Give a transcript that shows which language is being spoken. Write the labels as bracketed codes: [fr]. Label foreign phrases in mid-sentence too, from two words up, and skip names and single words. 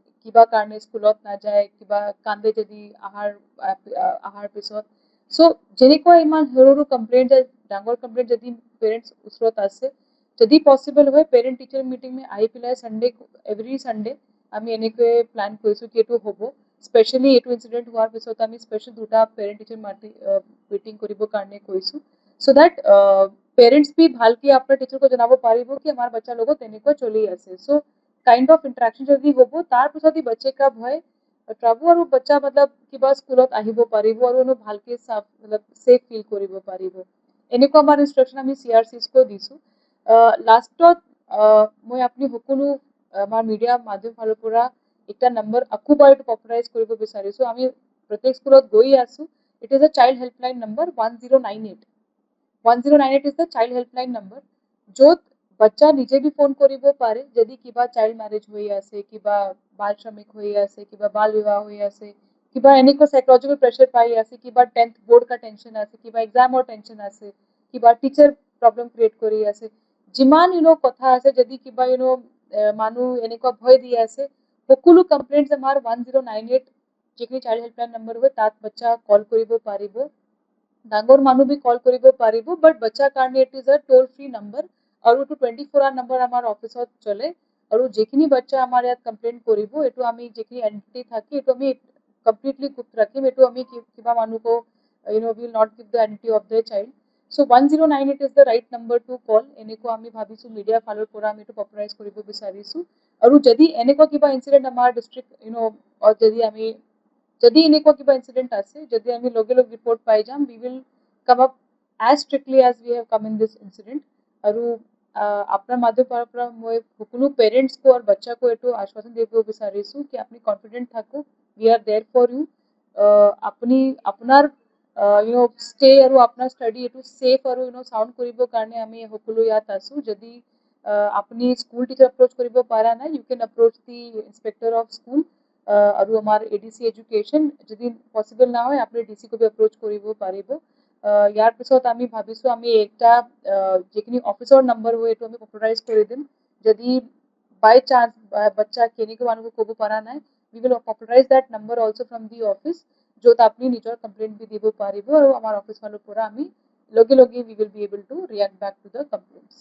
[as] কিবা কাৰণে স্কুলত নাযায় কিবা কান্দে যদি আহাৰ পিছত সো যেনেকুৱা ইমান সৰু সৰু কমপ্লেইন ডাঙৰ কমপ্লেইন যদি পেৰেণ্টছ ওচৰত আছে যদি পচিবল হয় [en] parent teacher meeting [as] আহি পেলাই সানডে [en] every Sunday [as] আমি এনেকৈ প্লান কৰিছোঁ কি এইটো হ'ব স্পেচিয়েলি এইটো ইনচিডেণ্ট হোৱাৰ পিছত আমি স্পেচিয়েল দুটা [en] parent teacher meeting [as] কৰিবৰ কাৰণে কৈছোঁ [en] so that parents [as] भी ভালকে আপোনাৰ টিচাৰক জনাব পাৰিব কি আমাৰ বাচ্চাৰ লগত তেনেকুৱা চলি আছে [en] so kind of interaction [as] যদি হ'ব তাৰ পিছত বাচ্চা কা ভয় আঁতৰাব আৰু বাচ্চা मतलब কিবা স্কুলত আহিব পাৰিব আৰু ভালকে मतलब সেফ ফিল কৰিব পাৰিব এনেকুৱা আমাৰ ইনষ্ট্ৰাকশ্যন আমি CRCs কো দিছোঁ লাষ্টত মই আপুনি সকলো আমাৰ মিডিয়া মাধ্যম ফালৰ পৰা একটা নম্বৰ আকৌ বাৰ পপুলাৰাইজ কৰিব বিচাৰিছোঁ আমি প্ৰত্যেক স্কুলত গৈ আছোঁ [en] it is a child helpline number 1098 1098 is the child helpline number [as] য'ত বাচ্চা নিজে भी ফোন কৰিব পাৰে যদি কিবা [en] child marriage [as] হৈ আছে কিবা বাল শ্ৰমিক হৈ আছে কিবা বাল বিবাহ হৈ আছে কিবা এনেকুৱা সাইকোলজিক্যাল প্ৰেছাৰ পাই আছে কিবা 10th [hi] बोर्ड का [as] টেনশন আছে কিবা এক্সামৰ টেনশন আছে কিবা টিচাৰ প্ৰবলেম ক্ৰিয়েট কৰি আছে যিমান কথা আছে যদি কিবা মানুহ এনেকুৱা ভয় দি আছে সকলো কমপ্লেইন্টছ আমাৰ 1098 যিখিনি [en] child helpline number [as] হয় তাত বাচ্চা কল কৰিব পাৰিব ডাঙৰ মানুহ भी কল কৰিব পাৰিব বাট বাচ্চাৰ কাৰণে [en] it is a toll free number [as] আৰু এইটো 24 [en] hour number [as] আমাৰ অফিসত চলে আৰু যিখিনি বাচ্চা আমাৰ ইয়াত কমপ্লেইন কৰিব এইটো আমি যিখিনি এন্টিটি থাকে এইটো আমি কমপ্লিটলি গুপ্ত ৰাখিম এইটো আমি কিবা মানুহক [en] will not give the identity of the child so 1098 is the right number to call [as] এনেকুৱা আমি ভাবিছোঁ মিডিয়া ফালৰ পৰা আমি এইটো পপুলাৰাইজ কৰিব বিচাৰিছোঁ আৰু যদি এনেকুৱা কিবা ইনসিডেন্ট আমাৰ ডিস্ট্ৰিক্ট যদি এনেকুৱা কিবা ইনসিডেন্ট আছে যদি আমি লগে লগে ৰিপৰ্ট পাই যাম [en] we will come up as strictly as we have come in this incident [as] আৰু আপোনাৰ মাধ্যমৰ পৰা মই সকলো পেৰেণ্টছ কো আৰু বাচ্চা কো এইটো আশ্বাসন দিব বিচাৰিছোঁ কি আপুনি কনফিডেন্ট থাকক [en] we are there for you [as] আপুনি আপোনাৰ ষ্টে আৰু আপোনাৰ ষ্টাডি এইটো সেফ আৰু সাউন্ড কৰিবৰ কাৰণে আমি সকলো ইয়াত আছোঁ যদি আপুনি [en] school teacher [as] এপ্ৰোচ কৰিব পাৰা নাই [en] you can approach the inspector of school [as] আৰু আমাৰ ADC এডুকেশ্যন যদি পসিবল না হয় আপুনি DC কো এপ্ৰোচ কৰিব পাৰিব ইয়াৰ পিছত আমি ভাবিছোঁ আমি একটা যিখিনি অফিসৰ নম্বৰ হয় এইটো আমি পপুলাৰাইজ কৰি দিম যদি বাই চান্স বাচ্চা কেনেকৈ মানুহক ক'ব পৰা নাই [en] we will popularize that number also from the office [as] য'ত আপুনি নিজৰ কমপ্লেইন भी দিব পাৰিব আৰু আমাৰ অফিস ফালৰ পৰা আমি লগে লগে [en] we will be able to react back to the complaints